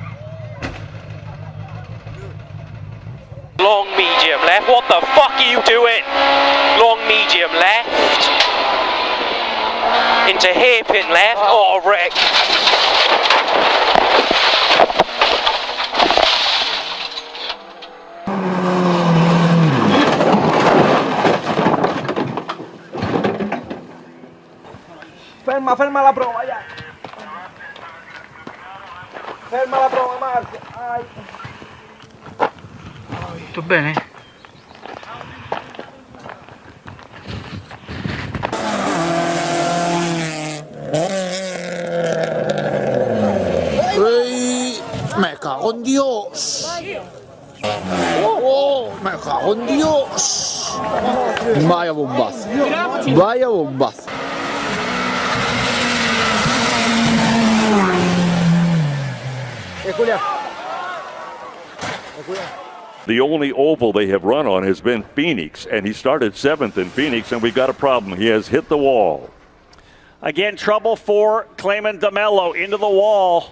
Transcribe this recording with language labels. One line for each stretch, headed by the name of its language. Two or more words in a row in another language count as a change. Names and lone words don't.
English: Long medium left. What the fuck are you doing? Long medium left. Into hairpin left. Oh, wreck.
Italian: Ferma la prova, ya. Ferma la prova, Marzia. Ai. Tutto bene?
Spanish: Me cago en Dios. Oh, me cago en Dios. Vaya bombazo. Vaya bombazo.
English: The only oval they have run on has been Phoenix, and he started 7th in Phoenix, and we've got a problem. He has hit the wall. Again, trouble for Clayman DeMello into the wall.